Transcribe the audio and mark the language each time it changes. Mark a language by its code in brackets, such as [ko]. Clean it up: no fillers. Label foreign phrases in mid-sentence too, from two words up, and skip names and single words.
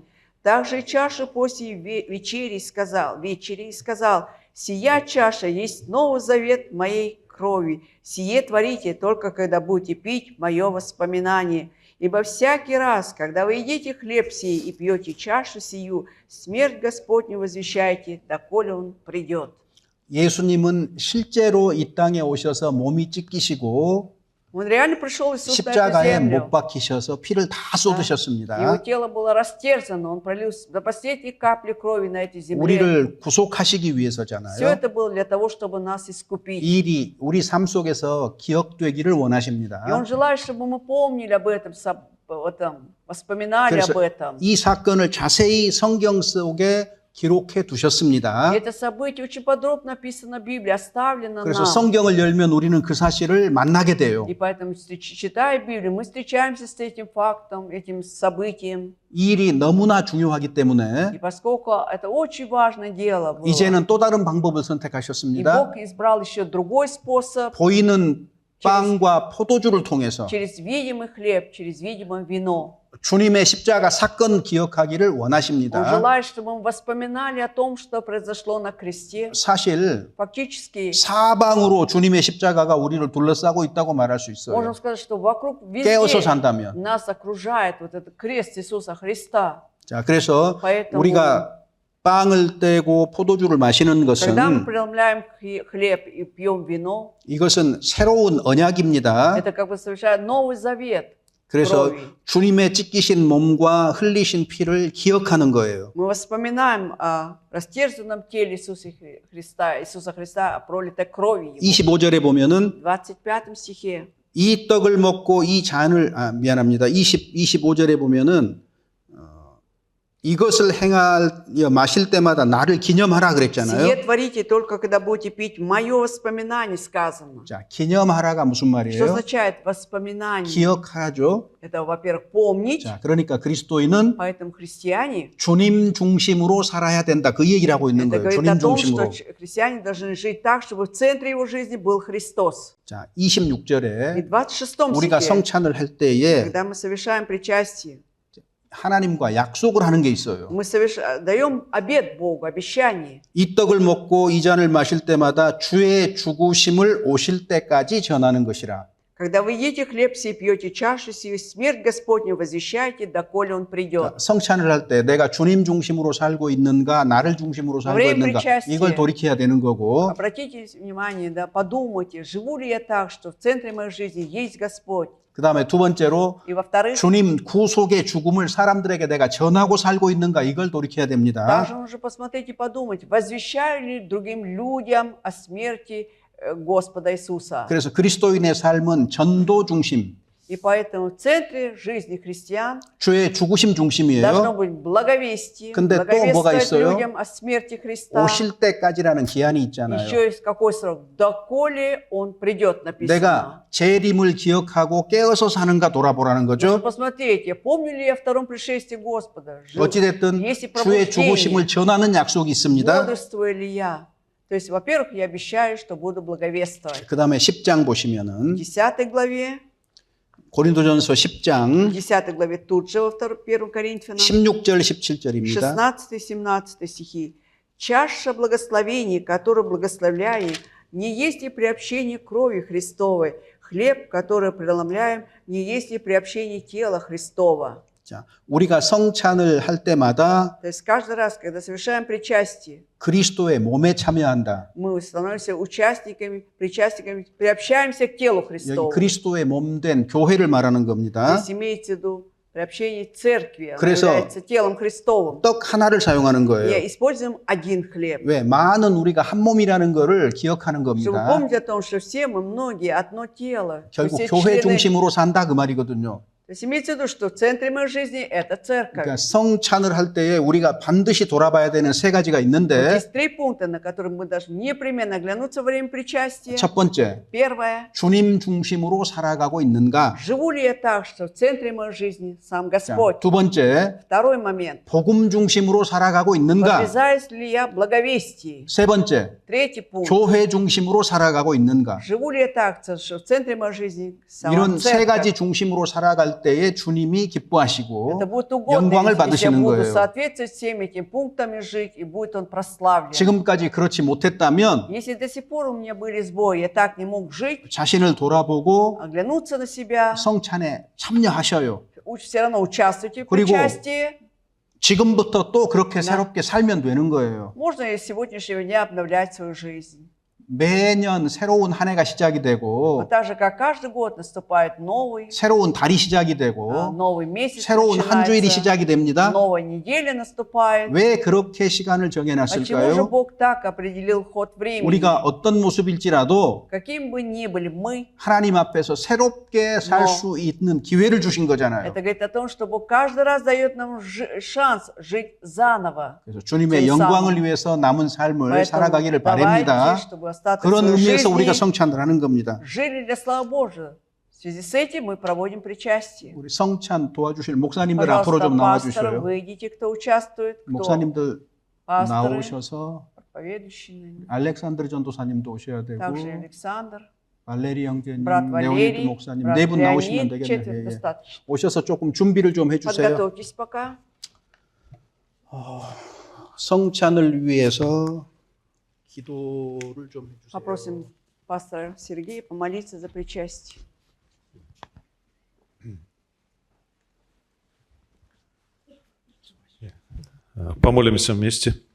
[ru] Также и чашу после вечери сказал, сия чаша есть новый завет моей крови, сие творите только когда будете пить мое воспоминание. Ибо всякий раз, когда вы едите хлеб сей и пьете чашу сию, смерть Господню возвещаете, доколе Он придет». [ko] 예수님은 실제로 이 땅에 오셔서 몸이 찢기시고 [ru] Он реально пришел Иисус на эту [ko] 십자가에 [ru] землю. [ko] 못 박히셔서 피를 다 [ru] Его [ko] 쏟으셨습니다. [ru] тело было растерзано, Он пролил до последней капли крови на этой земле. [ko] 우리를 구속하시기 [ru] Все [ko] 위해서잖아요. [ru] это было для того, чтобы нас искупить. [ko] 이 일이 우리 삶 속에서 기억되기를 [ru] И Он [ko] 원하십니다. [ru] желает, чтобы мы помнили об этом воспоминали [ko] 그래서 [ru] об этом. [ko] 이 사건을 자세히 성경 속에 기록해 두셨습니다. [ru] И это событие очень подробно написано в Библии, оставлено [ko] 그래서 [ru] нам. [ko] 성경을 열면 우리는 그 사실을 만나게 돼요. [ru] И поэтому, читая Библию, мы встречаемся с этим фактом, этим событием. [ko] 이 일이 너무나 중요하기 때문에 [ru] И поскольку это очень важное дело было, [ko] 이제는 또 다른 방법을 [ru] и [ko] 선택하셨습니다. [ru] Бог избрал еще другой способ, [ko] 보이는 빵과 포도주를 통해서 [ru] через видимый хлеб, через видимое вино. [ko] 주님의 십자가 사건 기억하기를 [ru] Он [ko] 원하십니다. [ru] желает, чтобы мы воспоминали о том, что произошло на кресте. [ko] 사실 [ru] Фактически, [ko] 사방으로 주님의 십자가가 우리를 둘러싸고 있다고 말할 수 있어요. [ru] можем сказать, что вокруг [ko] 깨어서 [ru] везде [ko] 산다면. [ru] нас окружает вот этот крест Иисуса Христа. [ko] 자, 그래서 [ru] поэтому, [ko] 우리가 빵을 떼고 포도주를 마시는 것은 [ru] когда мы преломляем хлеб и пьем вино, [ko] 이것은 새로운 언약입니다. [ru] это как бы совершает Новый Завет. [ko] 그래서 [ru] крови. [ko] 주님의 찢기신 몸과 흘리신 피를 기억하는 거예요. [ru] Мы вспоминаем о растерзанном теле Иисуса Христа, о пролитой крови Его. [ko] 25절에 보면은 [ru] В 25 стихе. [ko] 이 떡을 먹고 이 잔을 미안합니다. 25절에 보면은 이것을 행하여 마실 때마다 나를 기념하라 그랬잖아요. [ru] «Сие творите только, когда будете пить мое воспоминание», сказано. [ko] 자, 기념하라가 무슨 [ru] Что [ko] 말이에요? [ru] означает воспоминание? [ko] 기억하죠. [ru] Это, во-первых, помнить. [ko] 자, 그러니까 그리스도인은 [ru] Поэтому христиане, [ko] 주님 중심으로 살아야 된다. 그 얘기를 하고 있는 [ru] это [ko] 거예요. [ru] говорит [ko] 주님 [ru] о том, [ko] 중심으로. [ru] что христиане должны жить так, чтобы в центре его жизни был Христос. [ko] 자, [ru] И [ko] 26절에 [ru] в 26 [ko] 우리가 [ru] стихе, [ko] 성찬을 할 때에 [ru] когда мы совершаем причастие, [ko] 하나님과 약속을 하는 게 있어요. [ru] мы даем обет Богу, обещание. [ko] 이 떡을 먹고 이 잔을 마실 때마다 주의 죽으심을 오실 때까지 전하는 것이라. [ru] Когда вы едите хлеб сей, пьете чашу сию, смерть Господню возвещайте, доколе Он придет. [ko] 성찬을 할 때 내가 주님 중심으로 살고 있는가, 나를 중심으로 살고 있는가, 이걸 돌이켜야 되는 거고. [ru] Обратите внимание, да, подумайте, живу ли я так, что в центре моей жизни есть Господь. [ko] 그 다음에 두 번째로 [ru] И во-вторых, [ko] 주님 구속의 죽음을 사람들에게 내가 전하고 살고 있는가, 이걸 돌이켜야 됩니다. [ru] также нужно посмотреть и подумать, возвещаю ли другим людям о смерти Господа Иисуса. [ko] 그래서 그리스도인의 삶은 전도 중심, [ru] И поэтому в центре жизни христиан [ko] 주의 죽으심 [ru] должно [ko] 중심이에요. [ru] быть благовестие, [ko] 근데 또 뭐가 [ru] благовествовать [ko] 있어요? [ru] людям о смерти Христа. [ko] 오실 때까지라는 기한이 있잖아요. [ru] Еще есть какой срок? Доколе Он придет, написано. [ko] 내가 재림을 기억하고 깨어서 사는가 돌아보라는 [ru] Нужно [ko] 거죠. [ru] посмотреть, помню ли я о втором пришествии Господа? [ko] 어찌됐든 [ru] Есть ли [ko] 주의 죽으심을 [ru] пробуждение? [ko] 전하는 약속이 있습니다. [ru] Бодрствую ли я? То есть, во-первых, я обещаю, что буду благовествовать. [ko] 그 다음에 10장 보시면은 [ru] В 10 главе, [ko] 고린도전서 10장 [ru] 10 главе тут же во 1 Коринфянам, [ko] 16절 17절입니다. [ru] 16-17 стихи. «Чаша благословений, которую благословляем, не есть ли приобщение крови Христовой? Хлеб, который преломляем, не есть ли приобщение тела Христова?» [ko] 자, 우리가 성찬을 할 때마다 [ru] То есть каждый раз, когда совершаем причастие, [ko] 그리스도의 몸에 참여한다. [ru] мы становимся участниками, причастниками, приобщаемся к телу [ko] 여기 [ru] Христову. [ko] 그리스도의 몸 된 교회를 말하는 겁니다. [ru] Здесь имеется в виду приобщение церкви, оно [ko] 그래서 [ru] является телом Христовым. [ko] 떡 하나를 사용하는 [ru] И [ko] 거예요. [ru] используем один хлеб. [ko] 왜? 많은 우리가 한 몸이라는 거를 기억하는 [ru] Чтобы [ko] 겁니다. [ru] помнить о том, что все мы, многие, одно тело. Мы [ko] 결국 [ru] все [ko] 교회 [ru] члены. [ko] 중심으로 산다 그 말이거든요. [ru] То есть имеется в виду, что в центре моей жизни это церковь. [ko] 그러니까 성찬을 할 때에 우리가 반드시 돌아봐야 되는 세 가지가 [ru] Вот [ko] 있는데 [ru] есть 3 пункта, на которые мы должны непременно оглянуться во время причастия. [ko] 첫 번째, [ru] Первое. [ko] 주님 중심으로 살아가고 있는가? [ru] Живу ли я так, что в центре моей жизни сам [ko] 자, [ru] Господь? [ko] 두 번째, [ru] Второй момент. [ko] 복음 중심으로 살아가고 있는가? [ru] Подвязаюсь ли я в благовестии? [ko] 세 번째, [ru] Третий пункт. [ko] 교회 중심으로 살아가고 있는가? [ru] Живу ли я так, что в центре моей жизни сама [ko] 이런 세 가지 [ru] церковь? [ko] 중심으로 살아갈 때에 주님이 기뻐하시고 [ru] Это будет угодно, [ko] 영광을 [ru] если я [ko] 받으시는 [ru] буду [ko] 거예요. [ru] соответствовать всем этим пунктам и жить, и будет Он прославлен. [ko] 지금까지 그렇지 못했다면 [ru] Если до сих пор у меня были сбои, я так не мог жить, [ko] 자신을 돌아보고 [ru] оглянуться на себя, [ko] 성찬에 참여하셔요. [ru] все равно участвуйте в [ko] 그리고 [ru] причастии, [ko] 지금부터 또 그렇게 새롭게 살면 되는 거예요. [ru] можно и с сегодняшнего дня обновлять свою жизнь. [ko] 매년 새로운 한 해가 시작이 되고 [ru] Вот так же, как каждый год наступает новый, [ko] 새로운 달이 시작이 되고 [ru] новый месяц [ko] 새로운 한 주일이 [ru] начинается, [ko] 시작이 됩니다. [ru] новая неделя наступает. [ko] 왜 그렇게 시간을 [ru] Почему же [ko] 정해놨을까요? [ru] Бог так определил ход времени? [ko] 우리가 어떤 모습일지라도 [ru] Каким бы ни были мы, [ko] 하나님 앞에서 새롭게 살 수 있는 기회를 주신 거잖아요. [ru] это говорит о том, что Бог каждый раз дает нам шанс жить заново. [ko] 그래서 주님의 영광을 위해서 남은 삶을 [ru] Поэтому [ko] 살아가기를 [ru] давайте, [ko] 바랍니다. [ru] чтобы остаток [ko] 그런 [ru] своей [ko] 의미에서 우리가 [ru] жизни [ko] 성찬을 하는 겁니다. [ru] жили для славы Божия. В связи с этим мы проводим причастие. [ko] 우리 성찬 도와주실 목사님들 앞으로 [ru] Пожалуйста, [ko] 좀 [ru] пасторы, [ko] 나와주셔요. [ru] выйдите, кто участвует, кто [ko] 목사님들 [ru] пасторы, [ko] 나오셔서 [ru] проповедующие. [ko] 알렉산드르 전도사님도 오셔야 되고 [ru] Также Александр, [ko] 발레리 형제님, [ru] брат [ko] 레오니드 [ru] Валерий, [ko] 목사님 [ru] брат [ko] 네 분 나오시면 [ru] Леонид, [ko] 되겠네요. [ru] четверо [ko] 예, 예. [ru] достаточно. [ko] 오셔서 조금 준비를 좀 해주세요. [ru] Подготовьтесь пока. [ko] 성찬을 위해서 기도를 좀 해주세요. [ru] Попросим пастора Сергея помолиться за причастие. Помолимся вместе.